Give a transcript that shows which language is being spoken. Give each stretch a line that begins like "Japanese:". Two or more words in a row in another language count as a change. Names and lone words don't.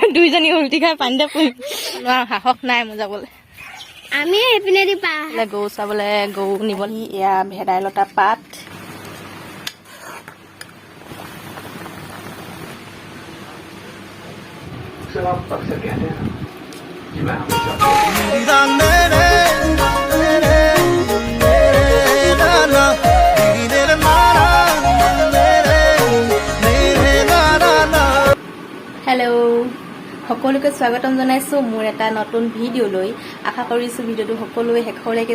Assamese: দুইজনী উল্টি খাই পানীতে পৰি সাহস নাই মোৰ যাবলৈ আমি এইপিনে দি পা গৰু চাবলৈ গৰু নিবলৈ এয়া ভেদাইলতা পাত
Hindi: आप अक्सर कहते हैं कि मैं हमेशा
Assamese: হেল্ল' সকলোকে স্বাগতম জনাইছোঁ মোৰ এটা নতুন ভিডিঅ'লৈ আশা কৰিছোঁ ভিডিঅ'টো সকলোৱে শেষলৈকে